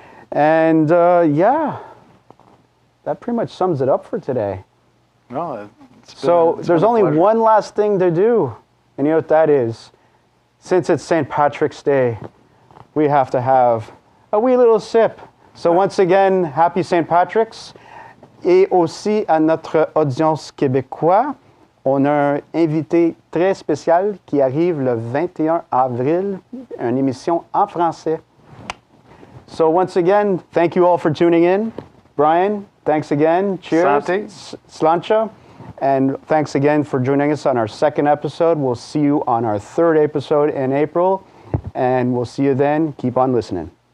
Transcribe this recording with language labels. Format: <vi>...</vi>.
<en>And yeah, that pretty much sums it up for today. No, there's only one last thing to do, and you know what that is? Since it's St. Patrick's Day, we have to have a wee little sip. So once again, happy St. Patrick's.</en> <fr>Et aussi à notre audience québécois, on a un invité très spécial qui arrive le 21 avril, une émission en français.</fr> <en>So once again, thank you all for tuning in. Brian, thanks again. Cheers.</en> <fr>Santé.</fr> <ga>Slancha.</ga> <en>And thanks again for joining us on our second episode. We'll see you on our third episode in April. And we'll see you then. Keep on listening.</en>